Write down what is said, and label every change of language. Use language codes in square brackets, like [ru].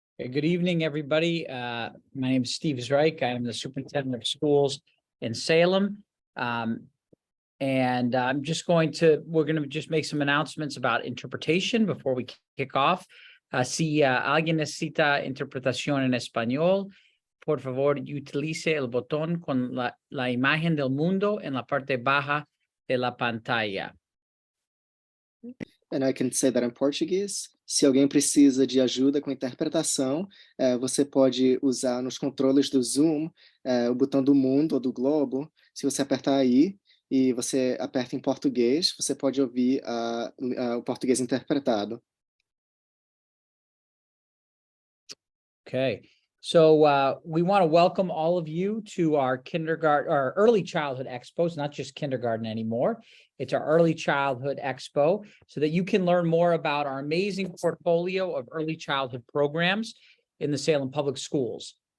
[en] Good evening, everybody. My name is Steve Zreich. I am the superintendent of schools in Salem. And we're going to just make some announcements about interpretation before we kick off. [es] Si alguien necesita interpretación en español, por favor, utilice el botón con la imagen del mundo en la parte baja de la pantalla. [en] And I can say that in Portuguese. [pt] Se alguém precisa de ajuda com interpretação, você pode usar nos controles do Zoom o botão do mundo ou do globo. Se você apertar aí e você aperta em português, você pode ouvir o português interpretado. [en] Okay, so we want to welcome all of you to our early childhood expo. It's not just kindergarten anymore. It's our early childhood expo so that you can learn more about our amazing portfolio of early childhood programs in the Salem Public Schools.